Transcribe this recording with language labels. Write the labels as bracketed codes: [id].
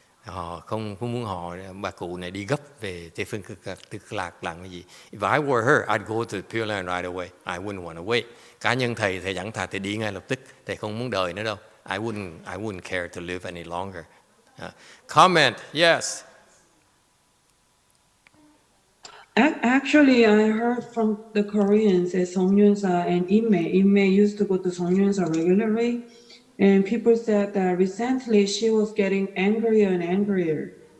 [vi] Họ không muốn bà cụ này đi gấp về Tây Phương Cực Lạc làm cái gì. [en] If I were her, I'd go to the Pure Land right away. I wouldn't want to wait. [vi] Cá nhân thầy dẫn thầy đi ngay lập tức. Thầy không muốn đợi nữa đâu. [en] I wouldn't care to live any longer. Comment, yes. Actually, I heard from the Koreans that Songyunsa and Inme used to go to Songyunsa regularly. And people said that recently she was getting angrier and angrier.